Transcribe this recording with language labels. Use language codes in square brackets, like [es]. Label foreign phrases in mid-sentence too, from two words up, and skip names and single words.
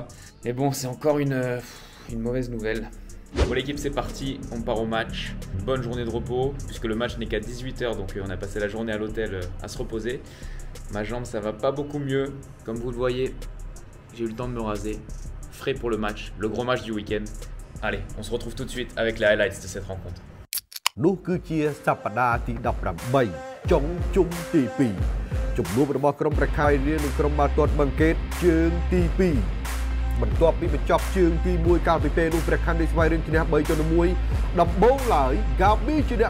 [fr] Mais bon, c'est encore une mauvaise nouvelle. Bon l'équipe, c'est parti, on part au match. Une bonne journée de repos, puisque le match n'est qu'à 18 h, donc on a passé la journée à l'hôtel à se reposer. Ma jambe, ça va pas beaucoup mieux. Comme vous le voyez, j'ai eu le temps de me raser. Frais pour le match, le gros match du week-end. Allez, on se retrouve tout de suite avec les highlights de cette rencontre. [km] នោះគឺជាសប្តាហ៍ទី18ចុងជុំទី2ជំនួបរបស់ក្រុមប្រខៃរៀននិងក្រុមបាល់ទាត់បឹងកេតជើងទី2បន្ទាប់ពីបញ្ចប់ជើងទី1កាលពីពេលនោះព្រះខ័នរាជស្វាយរៀងឈ្នះ3-1ដំបូងឡើយ Gabi ជាអ្នក